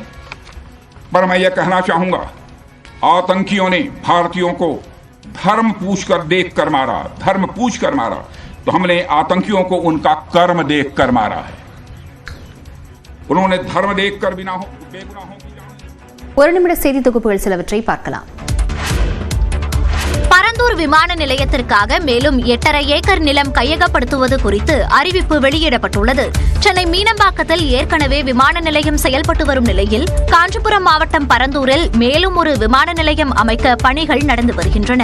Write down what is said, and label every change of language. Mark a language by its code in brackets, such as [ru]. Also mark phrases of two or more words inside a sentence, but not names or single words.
[hi] पर मैं यह कहना चाहूंगा, आतंकियों ने भारतीयों को धर्म पूछकर देखकर मारा, धर्म पूछकर मारा, तो हमने आतंकियों को उनका कर्म देखकर मारा है। उन्होंने धर्म देखकर बेगुनाहों की जान। [ta] ஒரு நிமிட செய்தி தொகுப்புகள் சிலவற்றை பார்க்கலாம். பரந்தூர் விமான நிலையத்திற்காக மேலும் 8.5 ஏக்கர் நிலம் கையகப்படுத்துவது குறித்து அறிவிப்பு வெளியிடப்பட்டுள்ளது. சென்னை மீனம்பாக்கத்தில் ஏற்கனவே விமான நிலையம் செயல்பட்டு வரும் நிலையில் காஞ்சிபுரம் மாவட்டம் பரந்தூரில் மேலும் ஒரு விமான நிலையம் அமைக்க பணிகள் நடந்து வருகின்றன.